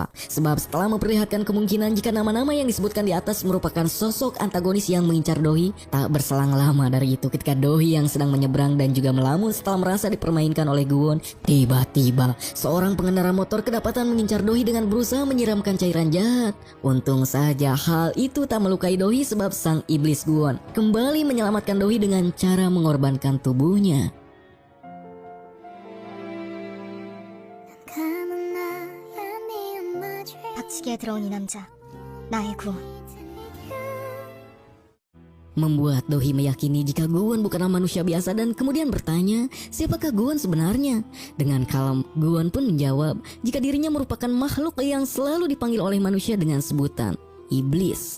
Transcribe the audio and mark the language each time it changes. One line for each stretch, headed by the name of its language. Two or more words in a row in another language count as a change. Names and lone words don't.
Indonesian: Sebab setelah memperlihatkan kemungkinan jika nama-nama yang disebutkan di atas merupakan sosok antagonis yang mengincar Dohi, tak berselang lama dari itu ketika Dohi yang sedang menyeberang dan juga melamun setelah merasa dipermainkan oleh Guon, tiba-tiba seorang pengendara motor kedapatan mengincar Dohi dengan berusaha menyiramkan cairan jahat. Untung saja hal itu tak melukai Dohi sebab sang iblis Guon kembali menyelamatkan Dohi dengan cara mengorbankan tubuhnya.
Korean: 닥치기에 들어온 이 남자, 나의 구원.
Indonesian: Membuat Dohi meyakini jika Guon bukanlah manusia biasa dan kemudian bertanya siapakah Guon sebenarnya. Dengan kalem Guon pun menjawab jika dirinya merupakan makhluk yang selalu dipanggil oleh manusia dengan sebutan iblis.